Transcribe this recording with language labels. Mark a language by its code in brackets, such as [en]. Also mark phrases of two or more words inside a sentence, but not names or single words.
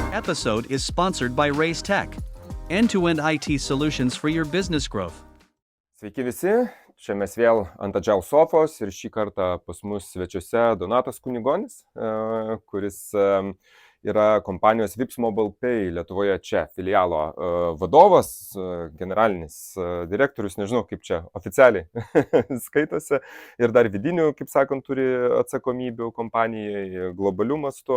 [en] episode is sponsored by Raise Tech, end-to-end IT solutions for your business growth. [lt] Sveiki visi, čia mes vėl ant Agile sofos ir šį kartą pas mus svečiuose Donatas Kunigonis, kuris yra kompanijos Vips Mobile Pay Lietuvoje čia filialo vadovas, generalinis direktorius, nežinau kaip čia oficialiai skaitosi, ir dar vidinių, kaip sakant, turi atsakomybių kompanijai globalių mastų.